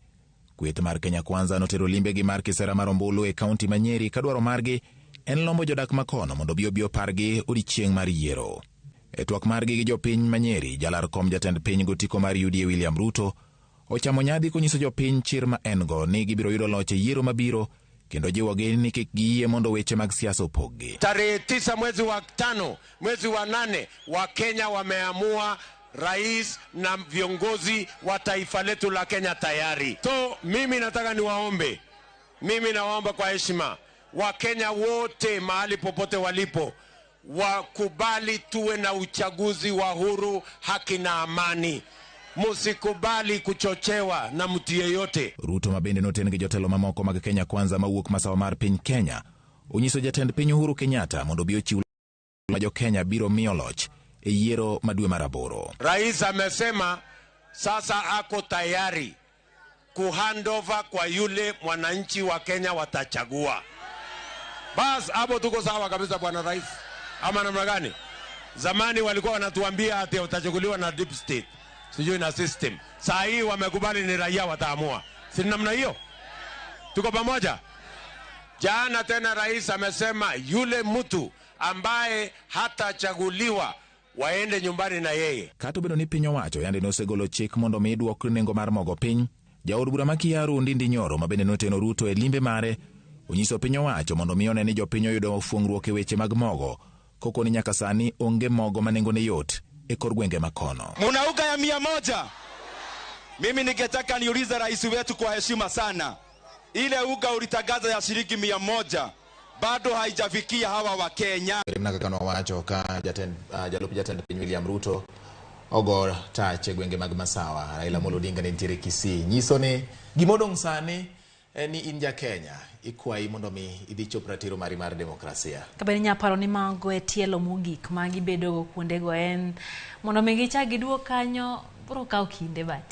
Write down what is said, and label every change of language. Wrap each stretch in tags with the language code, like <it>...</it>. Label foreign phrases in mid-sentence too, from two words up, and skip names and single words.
<luo>Kweth mar Kenya Kwanza notero limbe gi mar kisera mar Ombulu e kaunti ma Nyeri ka dwaro margi en lombo jodak makono mondo bi opargi odiechieng' mar yiero. E twak margi gi jopiny ma Nyeri, jalar kom jatend piny gotiko mar UDA William Ruto ochamo nyadhi konyiso jopiny chir ma en go ni gibiro yudo loch e yiero mabiro kendo jiwogi ni kik giyie mondo weche mag siasa opoggi.</luo> <sw>Tarehe 9 mwezi wa 5 mwezi wa 8 wa Kenya wameamua rais na viongozi wa taifa letu la Kenya tayari. So mimi nataka niwaombe Mimi naomba kwa heshima Wakenya wote mahali popote walipo wakubali tuwe na uchaguzi wa huru, haki na amani. Musikubali kuchochewa na mtu yeyote. Ruto mabende noten gi jotelo mamoko mag Kenya Kwanza mawuok masawa mar piny Kenya onyiso jatend piny Uhuru Kenyatta mondo bi ochiw ma jo Kenya biro miyo loch e yiero madwe mar 8. Rais amesema sasa ako tayari kuhandover kwa yule mwananchi wa Kenya watachagua. Bas hapo tuko sawa kabisa bwana rais. Ama namna gani? Zamani walikuwa wanatuambia ati utachaguliwa na</sw> <en>deep state,</en> <sw>sijui na system. Saa hii wamekubali ni raia wataamua. Si namna hiyo? Tuko pamoja? Jana tena rais amesema yule mtu ambaye hatachaguliwa waende nyumbani na yeye.</sw> <luo>Kato bedo ni piny owacho yande nosegolo chik mondo mi duok nengo mar mogo piny. Jaod bura makiaru Ndindi Nyoro mabende noteno Ruto e limbe mare onyiso piny owacho mondo mi one ni jopiny oyudo fuongruok e weche mag mogo. Koko ni nyaka sani onge mogo manengo ne yot e kor gwenge makono.</luo> <sw>Munauga ya 100. Mimi ningetaka niulize rais wetu kwa heshima sana. Ile uga ulitangaza ya shilingi 100 bado haijafikia hawa wa Kenya.</sw> <luo>Nakakano wacho ka jalup jatend piny William Ruto ogor tache gwenge mag masawa. Raila Amolo Odinga ne ntiere Kisii. Nyiso ni gimodong' sani ni inja Kenya ikwai mondo mi idhi chop ratiro mari mar demokrasia. Kabeni nyaparo ni mago e tielo mogik ma gibedo kuondego en mondo mi gichak giduok kanyo bro kawo kinde bati.</luo>